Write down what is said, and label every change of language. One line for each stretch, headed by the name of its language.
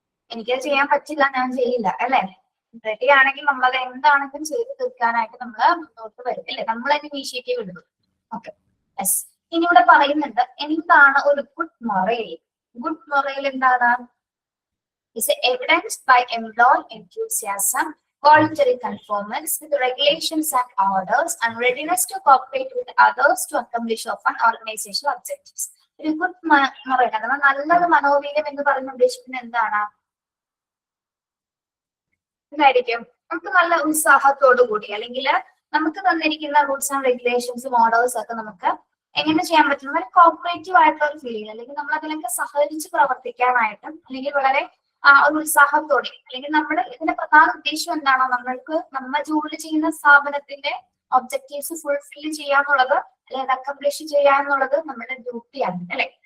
Malayalam: എനിക്കത് ചെയ്യാൻ പറ്റില്ല, ഞാൻ ചെയ്യില്ല അല്ലെ? റെഡി ആണെങ്കിൽ നമ്മളത് എന്താണെങ്കിലും ചെയ്ത് തീർക്കാനായിട്ട് നമ്മൾ മുന്നോട്ട് വരും അല്ലെ? നമ്മൾ തന്നെ ഇനീഷ്യേറ്റീവ് എടുക്കും. Okay, yes. ഇനി ഇവിടെ പറയുന്നുണ്ട് എന്താണ് ഒരു ഗുഡ് മൊറൈൽ. ഗുഡ് മൊറൈൽ എന്താണ്?
English: is evidenced by employee enthusiasm, voluntary conformance with regulations and orders, and readiness to cooperate with others to accomplish of an organizational objectives.
Malayalam: ഒരു ഗുഡ് മൊറൈൽ അഥവാ നല്ലൊരു മനോവീര്യം എന്ന് പറഞ്ഞ് ഉദ്ദേശിക്കുന്നത് എന്താണ്? എന്തായിരിക്കും? നമുക്ക് നല്ല ഉത്സാഹത്തോടു കൂടി അല്ലെങ്കിൽ നമുക്ക് തന്നിരിക്കുന്ന റൂൾസ് ആൻഡ് റെഗുലേഷൻസും ഓർഡേഴ്സും ഒക്കെ നമുക്ക് എങ്ങനെ ചെയ്യാൻ പറ്റുന്ന ഒരു കോപ്പറേറ്റീവ് ആയിട്ടുള്ള ഒരു ഫീലിംഗ് അല്ലെങ്കിൽ നമ്മൾ അതിലൊക്കെ സഹകരിച്ച് പ്രവർത്തിക്കാനായിട്ടും അല്ലെങ്കിൽ വളരെ ഒരു ഉത്സാഹത്തോടെ അല്ലെങ്കിൽ നമ്മുടെ ഇതിന്റെ പ്രധാന ഉദ്ദേശം എന്താണോ നമ്മൾ ജോലി ചെയ്യുന്ന സ്ഥാപനത്തിന്റെ ഒബ്ജക്റ്റീവ്സ് ഫുൾഫിൽ ചെയ്യാന്നുള്ളത് അല്ലെങ്കിൽ അക്കംപ്ലിഷ് ചെയ്യാന്നുള്ളത് നമ്മുടെ ഡ്യൂട്ടിയാണ് അല്ലെ?